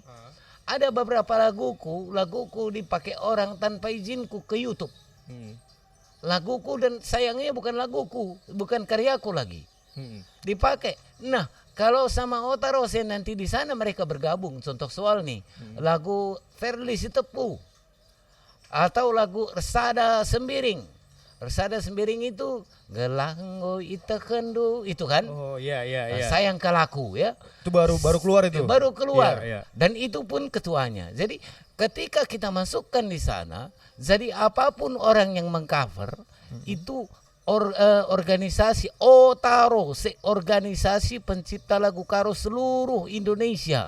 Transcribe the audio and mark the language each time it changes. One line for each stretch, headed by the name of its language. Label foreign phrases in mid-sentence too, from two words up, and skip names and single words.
Indonesian: Ada beberapa laguku dipakai orang tanpa izinku ke YouTube. Laguku, dan sayangnya bukan laguku, bukan karyaku lagi. Dipakai. Nah, kalau sama Otarose nanti di sana mereka bergabung. Contoh soal nih, lagu Verli Sitepu atau lagu Resada Sembiring. Resada Sembiring itu gelanggo ita kendu, itu kan? Oh iya. Sayang kalaku ya. Itu baru keluar itu. Baru keluar. Iya. Dan itu pun ketuanya. Jadi ketika kita masukkan di sana, jadi apapun orang yang mengcover itu organisasi Otarose, organisasi pencipta lagu karo seluruh Indonesia.